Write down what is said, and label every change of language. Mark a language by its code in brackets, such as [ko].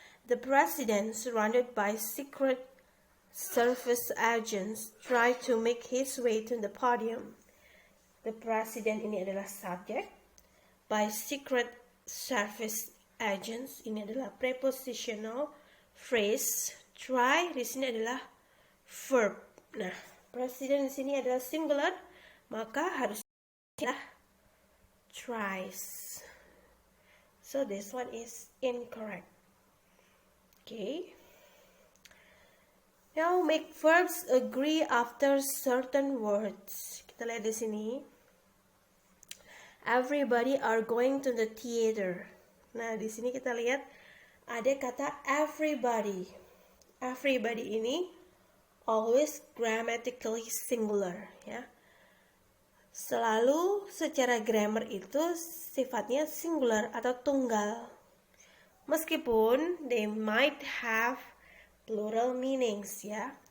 [en] The president, surrounded by secret service agents, tried to make his way to the podium. The president [id] ini adalah subject. [en] By secret service agents [id] ini adalah prepositional phrase. Try di sini adalah verb. Nah, president di sini adalah singular, maka harus tries. [en] So this one is incorrect. Okay. Now make verbs agree after certain words. [id] Kita lihat di sini. [en] Everybody are going to the theater. [id] Nah, di sini kita lihat ada kata everybody. [en] Everybody ini always grammatically singular ya. [id] Selalu secara grammar itu sifatnya singular atau tunggal. Meskipun [en] they might have plural meanings [id] ya.